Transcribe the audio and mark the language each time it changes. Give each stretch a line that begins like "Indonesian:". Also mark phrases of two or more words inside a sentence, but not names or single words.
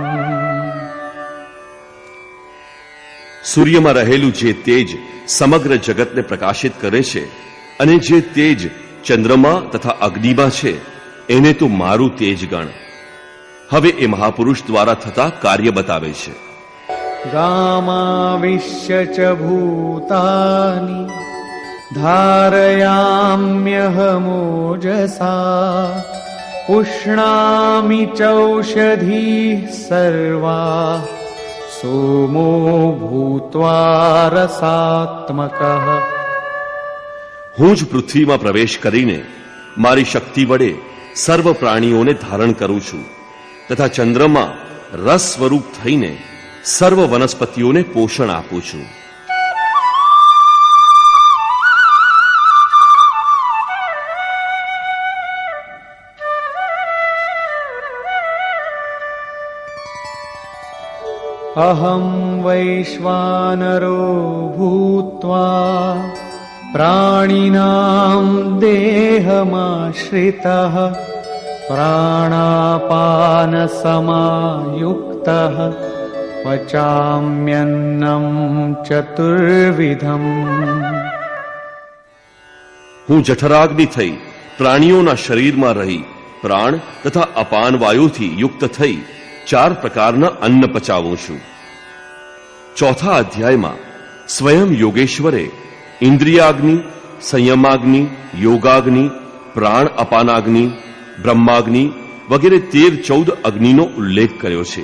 Gujarati: સૂર્યમાં રહેલું જે તેજ સમગ્ર જગતને પ્રકાશિત કરે છે અને જે તેજ ચંદ્રમા તથા અગ્નિમાં છે, એને તો મારું તેજ ગણ. હવે એ મહાપુરુષ દ્વારા થતા કાર્ય બતાવે છે.
Sanskrit: गामाविश्य च भूतानि धारयाम्यहमोजसा पुष्णामि चौषधीः सर्वा सोमो भूत्वा रसात्मकः।
Gujarati: હું જ પૃથ્વીમાં પ્રવેશ કરીને મારી શક્તિ વડે સર્વ પ્રાણીઓને ધારણ કરું છું તથા ચંદ્રમાં રસ સ્વરૂપ થઈને સર્વ વનસ્પતિઓને પોષણ આપું છું.
Sanskrit: अहं वैश्वानरो भूत्वा प्राणिनां देहमाश्रितः प्राणापानसमायुक्तः पचाम्यन्नं चतुर्विधम्।
Gujarati: હું જઠરાગ્નિ થઈ પ્રાણીઓના શરીરમાં રહી પ્રાણ તથા અપાન વાયુથી યુક્ત થઈ 4 પ્રકારના અન્ન પચાવું છું. ચોથા અધ્યાયમાં સ્વયં યોગેશ્વરે ઇન્દ્રિયાગ્નિ, સંયમાગ્નિ, યોગાગ્નિ, પ્રાણ અપાનાગ્નિ, બ્રહ્માગ્નિ વગેરે 13-14 અગ્નિનો ઉલ્લેખ કર્યો છે.